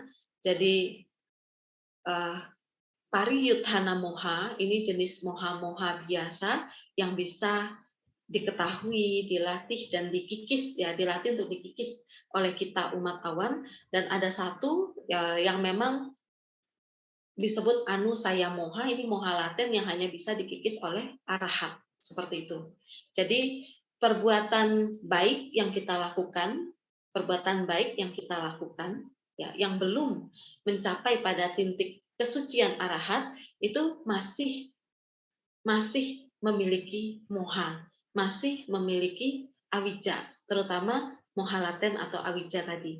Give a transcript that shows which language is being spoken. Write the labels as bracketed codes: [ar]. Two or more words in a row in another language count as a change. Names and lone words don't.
[id] Jadi [pi] pariyutthana moha [id] ini jenis moha-moha biasa yang bisa diketahui, dilatih dan dikikis ya, dilatih untuk dikikis oleh kita umat awam. Dan ada satu yang memang disebut [pi] anusaya moha, [id] ini moha laten yang hanya bisa dikikis oleh arahat, seperti itu. Jadi perbuatan baik yang kita lakukan ya, yang belum mencapai pada titik kesucian arahat itu masih memiliki moha, masih memiliki awija, terutama moha laten atau awija tadi.